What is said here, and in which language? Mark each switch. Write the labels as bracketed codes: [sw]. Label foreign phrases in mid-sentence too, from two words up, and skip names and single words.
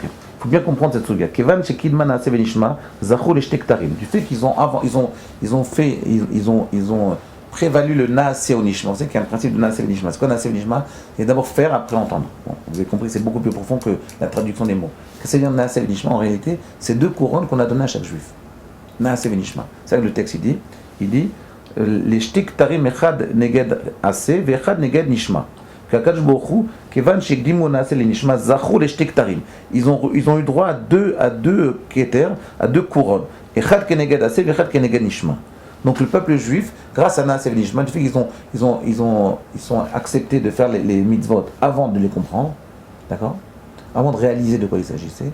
[fr] Il faut bien comprendre cette suga. Du fait qu'ils ont avant, ils ont prévalu le [he] נעשה ונשמע. [fr] Vous savez qu'il y a un principe de [he] נעשה ונשמע. [fr] C'est quoi [he] נעשה ונשמע? [fr] C'est d'abord faire, après entendre. Bon, vous avez compris, c'est beaucoup plus profond que la traduction des mots. Qu'est-ce que c'est dire [he] נעשה ונשמע? [fr] En réalité, c'est deux couronnes qu'on a données à chaque juif. [he] נעשה ונשמע. [fr] C'est ça que le texte il dit les [he] שתי כתרים אחד נגד עשה ואחד נגד נשמע. [fr] Ils ont eu droit à deux keter, à deux couronnes. Donc le peuple juif, grâce à [he] נעשה נשמע, [fr] du fait qu'ils sont acceptés de faire les mitzvot avant de les comprendre, d'accord, avant de réaliser de quoi il s'agissait.